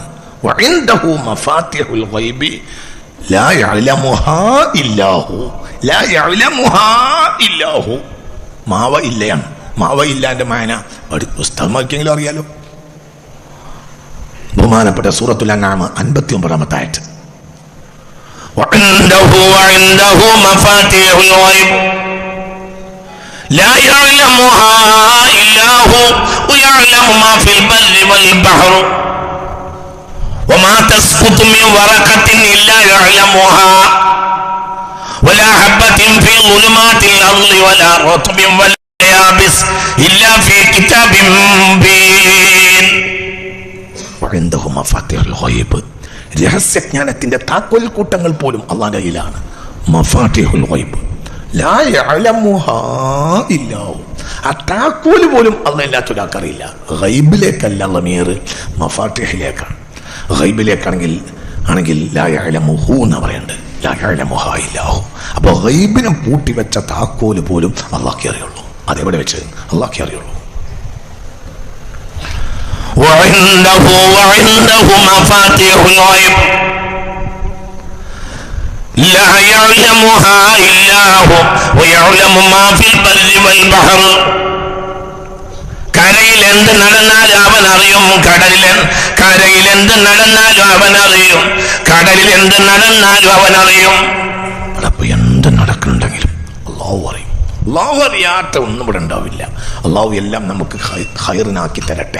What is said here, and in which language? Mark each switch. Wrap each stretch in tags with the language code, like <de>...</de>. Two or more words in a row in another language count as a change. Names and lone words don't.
<ar>وعنده مفاتح الغيب لا يعلمها إلا هو. لا يعلمها إلا هو.</ar> <ml>മാവ ഇല്ലയാണ്. മാവ ഇല്ലാന്റെ മാന പുസ്തകമാക്കിയെങ്കിലും അറിയാലോ. ബഹുമാനപ്പെട്ട സൂറത്തുൽ അൻആം 59-ാമത്തെ ആയത്ത്.</ml> <ar>وعنده مفاتيح الغيب لا يعلمها إلا هو ويعلم ما في البر والبحر وما تسقط من ورقة إلا يعلمها ولا حبة في ظلمات الأرض ولا رطب ولا يابس إلا في كتاب مبين وعنده مفاتيح الغيب.</ar> <ml>രഹസ്യജ്ഞാനത്തിന്റെ താക്കോൽ കൂട്ടങ്ങൾ പോലും അല്ലാഹുവിന്റെ കയ്യിലാണ്.</ml> <ar>مفاتح الغيب لا يعلمها إلا هو.</ar> <ml>ആ താക്കോൽ പോലും അല്ലാഹു ഇല്ലാത്തൊരാൾക്ക് അറിയില്ല. ഗൈബിലേക്കല്ല ലമീർ, മഫാത്തിഹിലേക്കാണ്. ഗൈബിലേക്കാണെങ്കിൽ</ml> <ar>لا يعلمه</ar> <ml>എന്ന് പറയുന്നുണ്ട്.</ml> <ar>لا يعلمها إلا هو.</ar> <ml>അപ്പോൾ ഗൈബിനെ പൂട്ടിവെച്ച താക്കോൽ പോലും അല്ലാഹുവേ അറിയുള്ളൂ. അതെവിടെ വെച്ച്? അല്ലാഹുവേ അറിയുള്ളൂ.</ml> <ar>وعنده مفاتيح الغيب لا يعلمها إلا هو ويعلم ما في البر والبحر.</ar> <ml>കരയിൽ എന്ത് നടന്നാലും അവൻ അറിയും, കരയിൽ എന്ത് നടന്നാലും അവൻ അറിയും, കടലിൽ എന്ത് നടന്നാലും അവൻ അറിയും. അപ്പൊ എന്ത് നടക്കുന്നുണ്ടെങ്കിലും അല്ലാഹു അറിയും. അല്ലാഹു അറിയാത്ത ഒന്നും ഇവിടെ ഉണ്ടാവില്ല. അല്ലാഹു എല്ലാം നമുക്ക് ഖൈറിനാക്കി തരട്ടെ.</ml>